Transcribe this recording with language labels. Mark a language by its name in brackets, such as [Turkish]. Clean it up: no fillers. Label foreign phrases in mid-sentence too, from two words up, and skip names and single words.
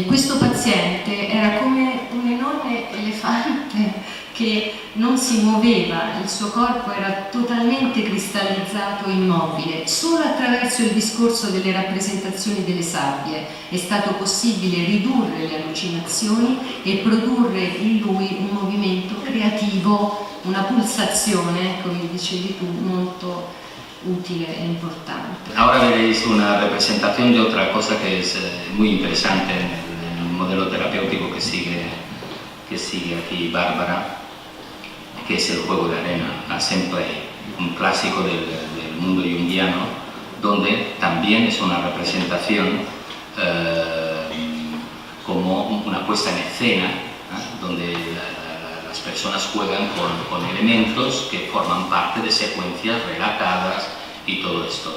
[Italian] Questo paziente era come un enorme elefante che non si muoveva, il suo corpo era totalmente cristallizzato e immobile. Solo attraverso il discorso delle rappresentazioni delle sabbie è stato possibile ridurre le allucinazioni e produrre in lui un movimento creativo, una pulsazione, come dicevi tu, molto utile e importante. [Spanish] Ahora veréis una representación de otra cosa que es muy interesante en el modelo terapéutico que sigue aquí Bárbara, que es el juego de arena, Assembly, un clásico del mundo junguiano, donde también es una representación como una puesta en escena, donde las personas juegan con elementos que forman parte de secuencias relatadas y todo esto.